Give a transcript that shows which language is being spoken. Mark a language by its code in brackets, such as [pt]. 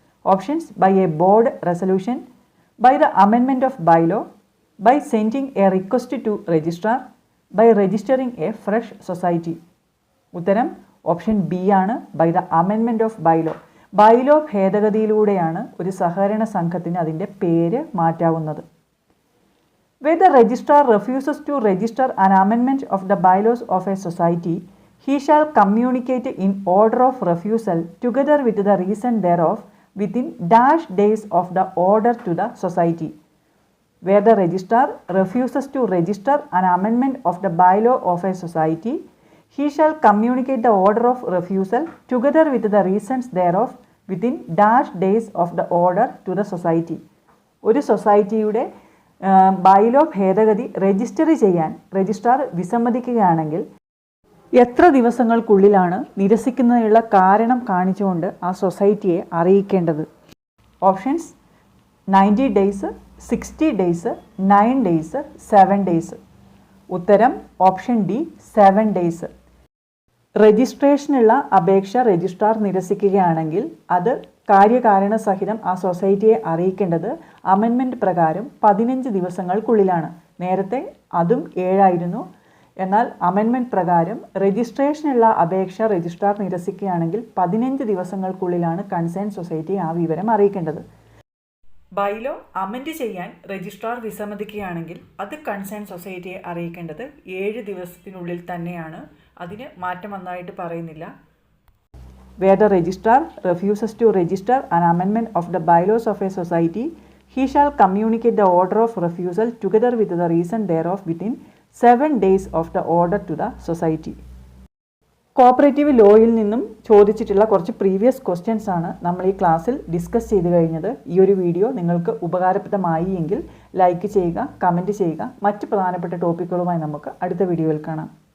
[en] Options by a board resolution, by the amendment of bylaw, by sending a request to registrar, by registering a fresh society. [ml] ഉത്തരം option B ആണ്. [en] By the amendment of bylaw. [ml] Bylaw ഭേദഗതിയിലൂടെയാണ് ഒരു സഹകരണ സംഘത്തിന് അതിൻ്റെ പേര് മാറ്റാവുന്നത്. [en] Where the registrar refuses to register an amendment of the bylaws of a society, he shall communicate in order of refusal together with the reason thereof within dash days of the order to the society. Where the registrar refuses to register an amendment of the bylaw of a society, he shall communicate the order of refusal together with the reasons thereof within dash days of the order to the society. [ml] ഒരു സൊസൈറ്റിയുടെ bylaw ഭേദഗതി register ചെയ്യാൻ registrar വിസമ്മതിക്കുകയാണെങ്കിൽ എത്ര ദിവസങ്ങൾക്കുള്ളിലാണ് നിരസിക്കുന്നതിനുള്ള കാരണം കാണിച്ചുകൊണ്ട് ആ സൊസൈറ്റിയെ അറിയിക്കേണ്ടത്? [en] Options 90 days, 60 days, 9 days, 7 days. [ml] ഉത്തരം option D [en] 7 days. [ml] രജിസ്ട്രേഷനുള്ള അപേക്ഷ രജിസ്ട്രാർ നിരസിക്കുകയാണെങ്കിൽ അത് കാര്യകാരണ സഹിതം ആ സൊസൈറ്റിയെ അറിയിക്കേണ്ടത് അമെൻമെൻറ്റ് പ്രകാരം 15 ദിവസങ്ങൾക്കുള്ളിലാണ്. നേരത്തെ അതും 7 ആയിരുന്നു. എന്നാൽ അമെൻമെൻറ്റ് പ്രകാരം രജിസ്ട്രേഷനുള്ള അപേക്ഷ രജിസ്ട്രാർ നിരസിക്കുകയാണെങ്കിൽ 15 ദിവസങ്ങൾക്കുള്ളിലാണ് കൺസേൺ സൊസൈറ്റി ആ വിവരം അറിയിക്കേണ്ടത്. ബൈലോ അമെൻഡ് ചെയ്യാൻ രജിസ്ട്രാർ വിസമ്മതിക്കുകയാണെങ്കിൽ അത് കൺസേൺ സൊസൈറ്റിയെ അറിയിക്കേണ്ടത് 7 ദിവസത്തിനുള്ളിൽ തന്നെയാണ്. അതിന് മാറ്റം വന്നതായിട്ട് പറയുന്നില്ല. [en] Where the registrar refuses to register an amendment of the bylaws of a society, he shall communicate the order of refusal together with the reason thereof within 7 days of the order to the society. [ml] Cooperative ലോയിൽ നിന്നും ചോദിച്ചിട്ടുള്ള കുറച്ച് previous questions ആണ് നമ്മൾ ഈ ക്ലാസ്സിൽ discuss ചെയ്ത് കഴിഞ്ഞത്. ഈ ഒരു വീഡിയോ നിങ്ങൾക്ക് ഉപകാരപ്രദമായി എങ്കിൽ ലൈക്ക് ചെയ്യുക, കമൻറ്റ് ചെയ്യുക. മറ്റ് പ്രധാനപ്പെട്ട ടോപ്പിക്കുകളുമായി നമുക്ക് അടുത്ത വീഡിയോയിൽ കാണാം.